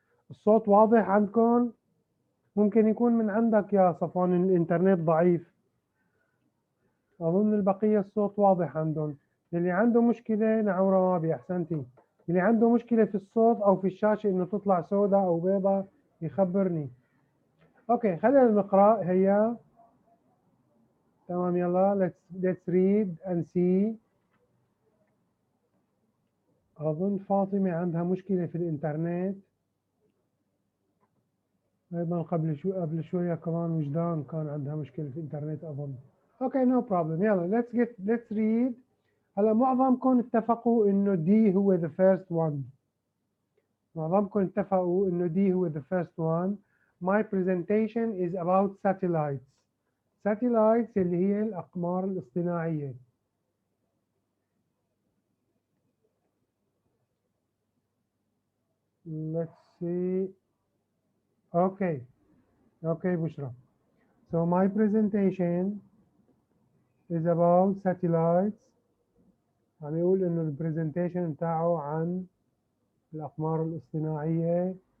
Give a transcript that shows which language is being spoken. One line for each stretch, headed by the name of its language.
Arabic: الصوت واضح عندكم؟ ممكن يكون من عندك يا صفوان الإنترنت ضعيف. أظن البقية الصوت واضح عندهم. اللي عنده مشكلة، نعم رمابي أحسنتي، اللي عنده مشكلة في الصوت أو في الشاشة إنه تطلع سوداء أو بيضاء يخبرني. أوكي، خلينا نقرأ. هيا تمام.
English: يلا let's read and see.
Arabic: أظن فاطمة عندها مشكلة في الإنترنت أيضا. قبل شوية كمان وجدان كان عندها مشكلة في الإنترنت أظن.
English: Okay no problem. يلا let's read.
Arabic: هلا معظمكم اتفقوا إنه دي هو
English: the first one.
Arabic: معظمكم اتفقوا إنه دي هو
English: the first one. My presentation is about satellites.
Arabic: satellites اللي هي الأقمار الاصطناعية.
English: Let's see. Okay. Okay بشرى. So my presentation is about satellites.
Arabic: عم يقول إنه البرزنتيشن بتاعه عن الأقمار الاصطناعية.